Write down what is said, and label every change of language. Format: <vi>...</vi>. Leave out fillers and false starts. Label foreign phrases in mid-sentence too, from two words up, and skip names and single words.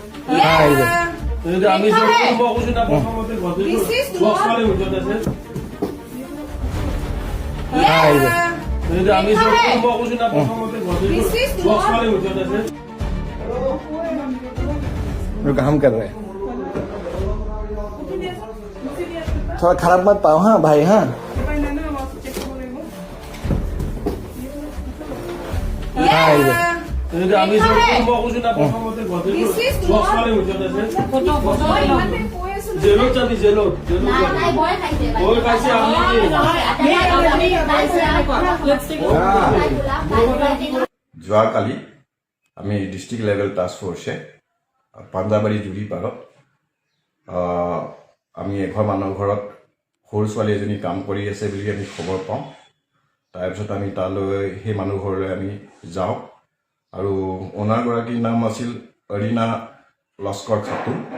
<as>আমি প্রথমতে</as> <hi>काम कर रहे हैं थोड़ा खराब मत पाओ हाँ भाई हाँ</hi> <as>আমি জেলত যাবি জেলত যোৱাকালি আমি</as> <en>district level task</en> <as>ফৰ্চে পাঞ্জাবাৰী জুৰি পাৰত আমি এঘৰ মানুহৰ ঘৰত সৰু ছোৱালী এজনী কাম কৰি আছে বুলি আমি খবৰ পাওঁ তাৰপিছত আমি তালৈ সেই মানুহ ঘৰলৈ আমি যাওঁ আৰু অনাৰগৰাকীৰ নাম আছিল অৰিনা লস্কৰ খাতুন</as>